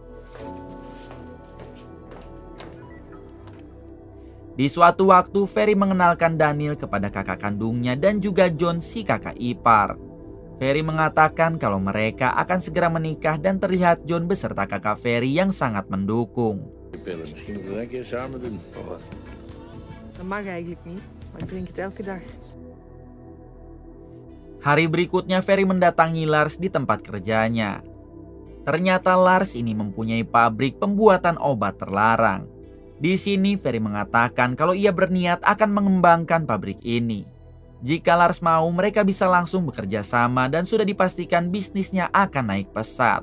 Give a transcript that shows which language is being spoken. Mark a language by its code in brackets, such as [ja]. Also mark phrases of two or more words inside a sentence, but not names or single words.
[id] Di suatu waktu Ferry mengenalkan Daniel kepada kakak kandungnya dan juga John, si kakak ipar. Ferry mengatakan kalau mereka akan segera menikah dan terlihat John beserta kakak Ferry yang sangat mendukung. [nl] Pillen, misschien moeten we dat een keer samen doen. Of wat? Dat mag eigenlijk niet, maar ik drink het elke dag. [id] Hari berikutnya Ferry mendatangi Lars di tempat kerjanya. Ternyata Lars ini mempunyai pabrik pembuatan obat terlarang. Di sini Ferry mengatakan kalau ia berniat akan mengembangkan pabrik ini. Jika Lars mau, mereka bisa langsung bekerja sama dan sudah dipastikan bisnisnya akan naik pesat.